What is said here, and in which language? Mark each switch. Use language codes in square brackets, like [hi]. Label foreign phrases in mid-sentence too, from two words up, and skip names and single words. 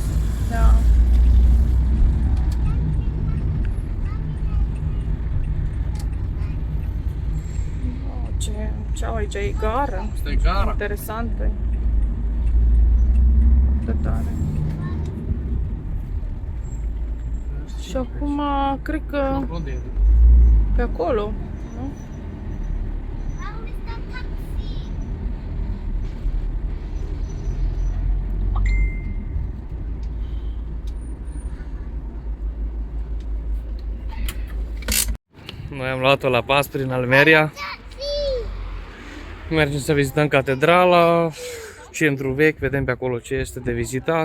[ro] Da. Oh, ce au aici? E gară. Asta e gara. Interesant, băi. De tare. Și acum, cred că pe acolo, nu? [de] Warum ist da Taxi? [ro] Noi am luat-o la pas prin Almeria. Taxi! Mergem să vizităm catedrala, centrul vechi, vedem pe acolo ce este de vizitat.